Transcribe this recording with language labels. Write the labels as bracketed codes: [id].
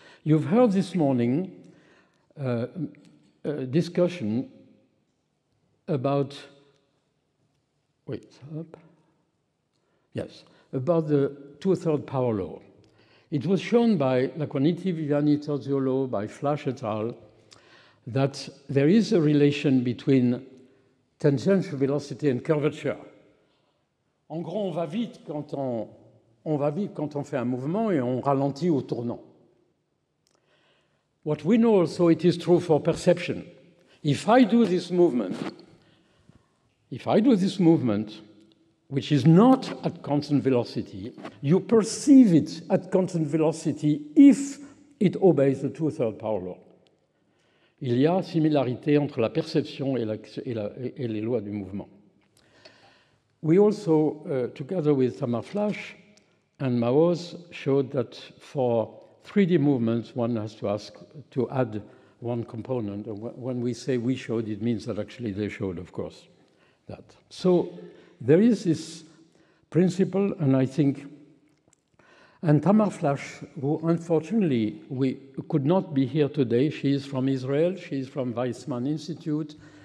[en] You've heard this morning a discussion about, about the two-thirds power law. It was shown by Laconiti, Viviani, Terziolo, by Flash et al., that there is a relation between tangential velocity and curvature. [fr] En gros, on va vite quand on fait un mouvement et on ralentit au tournant. [en] What we know also, it is true for perception. If I do this movement, which is not at constant velocity, you perceive it at constant velocity if it obeys the two-thirds power law. [fr] Il y a similarité entre la perception et les lois du mouvement. [en] We also, together with Tamar Flash and Maoz, showed that for 3D movements, one has to ask to add one component. When we say we showed, it means that actually they showed, of course, that. So there is this principle, and I think, and Tamar Flash, who unfortunately we could not be here today, she is from Israel, she is from Weizmann Institute.